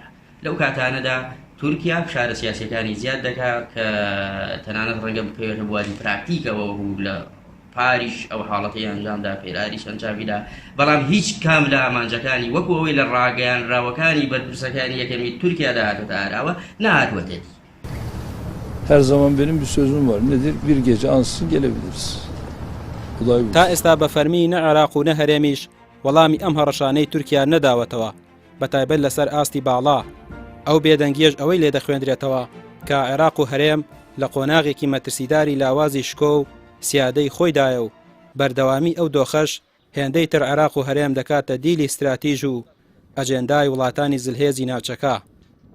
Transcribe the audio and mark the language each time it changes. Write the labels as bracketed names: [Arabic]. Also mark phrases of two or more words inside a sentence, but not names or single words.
[Central Kurdish] لەو کاتانەدا تورکیا فشارە سیاسەکانی زیاد دەکات کە تەنانەت ڕەنگە بکەوێتە بواری پراکتیکەوە و لە پاریش ئەو حاڵەتی ئەنجامدا پێراری شەنجاویدا بەڵام هیچ کام لە ئامانجەکانی وەکو ئەوەی لە ڕاگەیانراوەکانی بەرپرسەکانی یەکەمی تورکیادا هاتووەتە ئاراوە نهاتوەتێت. [Turkish] Her zaman benim bir sözüm var. Nedir? Bir gece ansızın gelebiliriz. [Central Kurdish] تا ئێستا بە فەرمی نە عێراق و نە هەرێمیش وەڵامی ئەم هەڕەشانەی تورکیا نەداوەتەوە بەتایبەت لەسەر ئاستی باڵا. ئەو بێدەنگیەش ئەوەی لێ دەخوێندرێتەوە کە عێراق و هەرێم لە قۆناغێکی مەترسیداری لاوازی شکۆ و سیادەی خۆیدایە و بەردەوامی ئەو دۆخەش هێندەی تر عێراق و هەرێم دەکاتە دیلی استراتیژ و ئەجێندای وڵاتانی زلهێزی ناوچەکە.